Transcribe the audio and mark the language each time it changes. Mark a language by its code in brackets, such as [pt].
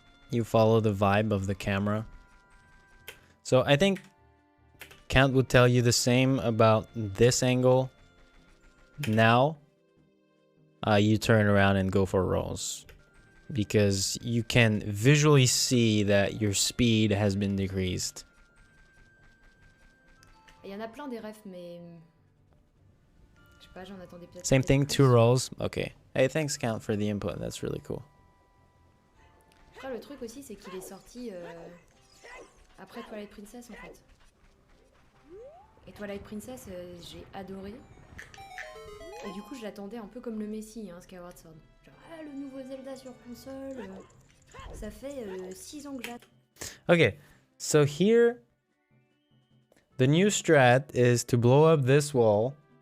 [en] You follow the vibe of the camera. So I think Count would tell you the same about this angle. Now, you turn around and go for rolls, because you can visually see that your speed has been decreased. [fr] Il y en a plein des refs, mais je sais pas, j'en attendais peut-être. [en] Same thing, 2 rolls. Okay. Hey, thanks Count for the input. That's really cool. [fr] Après, le truc aussi, c'est qu'il est sorti après Twilight Princess, en fait. Et Twilight Princess, j'ai adoré. Et du coup, je l'attendais un peu comme le Messi, hein, Skyward Sword. Genre, ah, le nouveau Zelda sur console. Ça fait 6 ans que j'attends. [en] Okay, so here, the new strat is to blow up this wall.